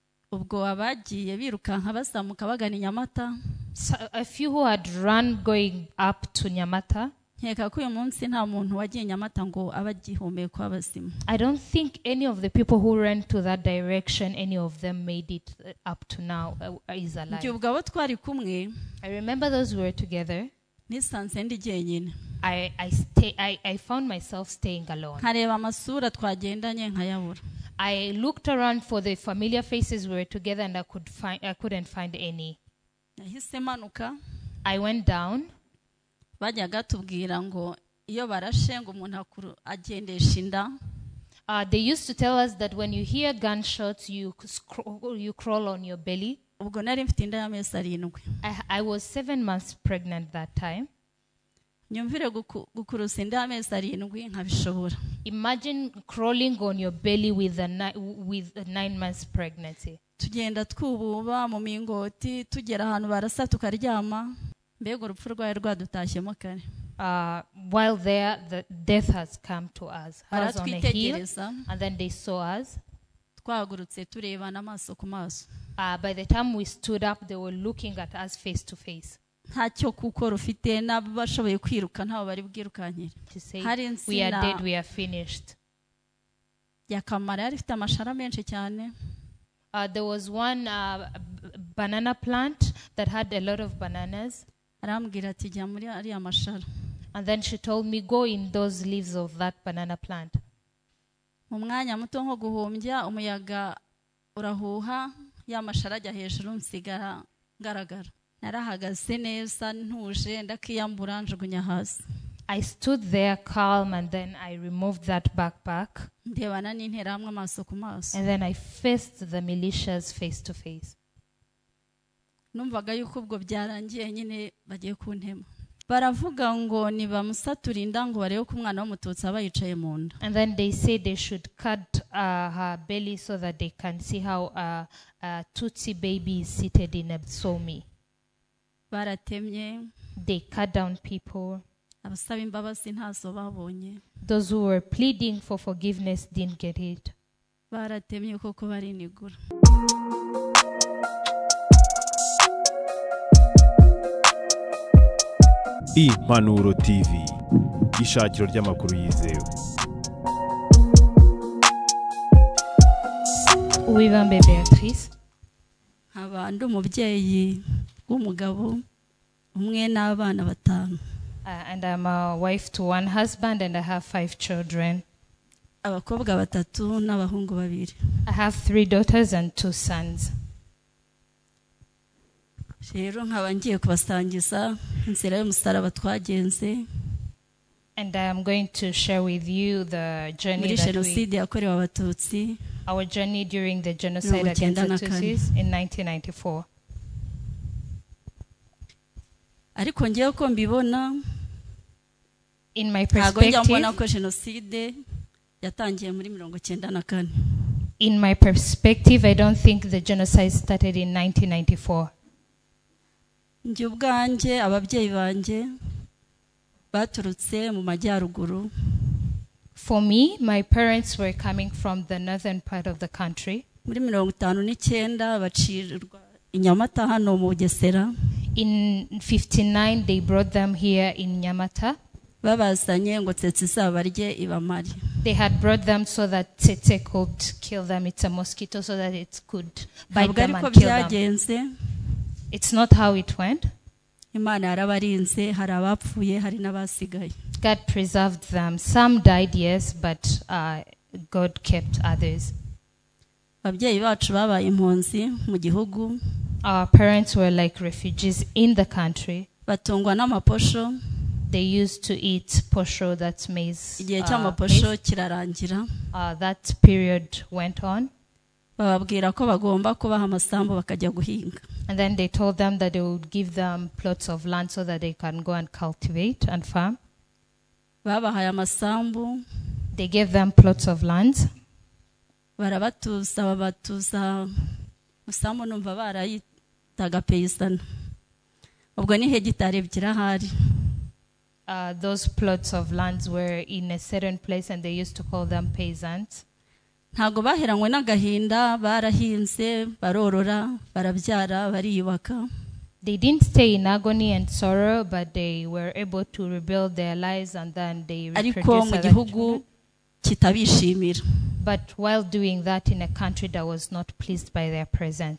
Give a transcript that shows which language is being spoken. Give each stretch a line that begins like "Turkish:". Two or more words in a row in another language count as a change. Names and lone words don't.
Kinyarwanda: ubwo abagiye birukanka bazamuka bagana Nyamata.
English: So a few who had run going up to Nyamata.
Kinyarwanda: Nkeka ko uyu munsi nta muntu wagiye Nyamata ngo abagihumeka abazima.
English: I don't think any of the people who ran to that direction, any of them made it up to now, is alive.
Kinyarwanda: Ubwo abo twari kumwe,
English: I remember those who were together.
Kinyarwanda: nisanze ndi jyenyine.
English: I found myself staying alone.
Kinyarwanda: Nkareba amasura twagendanye nkayabura.
English: I looked around for the familiar faces we were together and I couldn't find any.
Kinyarwanda: Nahise manuka.
English: I went down.
Kinyarwanda: Bajyaga tubwira ngo iyo barashe ngo umuntu agendesha inda.
English: They used to tell us that when you hear gunshots, you crawl on your belly.
Kinyarwanda: Ubwo nari mfite inda y'amezi 7.
English: I was 7 months pregnant that time.
Kinyarwanda: Nyumvire gukurusa inda y'amezi 7 nkabishobora.
English: Imagine crawling on your belly with a 9 months pregnancy.
Kinyarwanda: Tugenda twububa mu mingoti tugera ahantu barasa tukaryama. Mbega urupfu rwaye rwadutashyemo kare.
English: While there, the death has come to us. I was on a hill, and then they saw us.
Kinyarwanda: Twagurutse turebana amaso ku maso.
English: By the time we stood up, they were looking at us face to face.
Kinyarwanda: Ntacyo kuko rufite n'abashoboye kwiruka ntaho bari bwirukankira.
English: To say, we are dead, we are finished.
Kinyarwanda: Yakamara yari ifite amashara menshi cyane.
English: There was one banana plant that had a lot of bananas.
Kinyarwanda: Arambwira ati jya muri ari amashara.
English: And then she told me, go in those leaves of that banana plant.
Kinyarwanda: Mu mwanya muto nko guhumbya umuyaga urahuha ya mashara ajya hejuru nsigara ngaragara. Narahagaze neza ntuje ndakiyambura njugunya hasi.
English: I stood there calm and then I removed that backpack.
Kinyarwanda: Ndebana n'interahamwe amaso ku maso.
English: And then I faced the militias face to face.
Kinyarwanda: Numvaga yuko ubwo byarangiye nyine bagiye kuntema. Baravuga ngo nibamusatura inda ngo barebe ko umwana w'umututsi aba yicaye mu nda.
English: And then they said they should cut her belly so that they can see how a Tutsi baby is seated in a somi.
Kinyarwanda: Baratemye.
English: They cut down people.
Kinyarwanda: Abasaba imbabazi ntazo babonye.
English: Those who were pleading for forgiveness didn't get it.
Kinyarwanda: Baratemye koko barinigura. Impanuro TV, ishakiro ry'amakuru yizewe. Uwibambe Beatrice. Abandi umubyeyi w'umugabo umwe n'abana 5.
English: And I'm a wife to 1 husband and I have 5 children.
Kinyarwanda: Abakobwa 3 n'abahungu 2.
English: I have 3 daughters and 2 sons.
Kinyarwanda: Rero nkaba ngiye kubasangiza inzira y'umusaraba twagenze.
English: And I am going to share with you the journey our journey during the genocide against the Tutsis in 1994.
Kinyarwanda: Ariko ngiye ko mbibona,
English: in my perspective, I don't think the genocide started in 1994.
Kinyarwanda: Njye ubwanjye ababyeyi banjye baturutse mu majyaruguru.
English: For me, my parents were coming from the northern part of the country.
Kinyarwanda: Muri 59 bacirwa inyamata hano mu Bugesera.
English: In 59 they brought them here in Nyamata.
Kinyarwanda: Babazanye ngo tsetse zabarye ibamari.
English: They had brought them so that tsetse could kill them. It's a mosquito, so that it could bite them and kill them. It's not how it went.
Kinyarwanda: Imana yarabarinze, hari abapfuye, hari n'abasigaye.
English: God preserved them. Some died, yes, but God kept others.
Kinyarwanda: Ababyeyi bacu babaye impunzi mu gihugu.
English: Our parents were like refugees in the country.
Kinyarwanda: Batungwa n'amaposho.
English: They used to eat posho, that's maize.
Kinyarwanda: Igihe cy'amaposho kirarangira.
English: That period went on.
Kinyarwanda: Bababwira ko bagomba kubaha amasambu bakajya guhinga.
English: And then they told them that they would give them plots of land so that they can go and cultivate and farm.
Kinyarwanda: Babahaye amasambu.
English: They gave them plots of land.
Kinyarwanda: Barabatuza babatuza. Musambu numva barayitaga peyisana. Ubwo ni hegitari ebyiri ahari.
English: Those plots of lands were in a certain place and they used to call them peasants.
Kinyarwanda: ntago baheranywe n'agahinda, barahinze, barorora, barabyara, bariyubaka.
English: They didn't stay in agony and sorrow, but they were able to rebuild their lives and then they reproduced other children.
Kinyarwanda: Kitabishimira.
English: But while doing that in a country that was not pleased by their presence.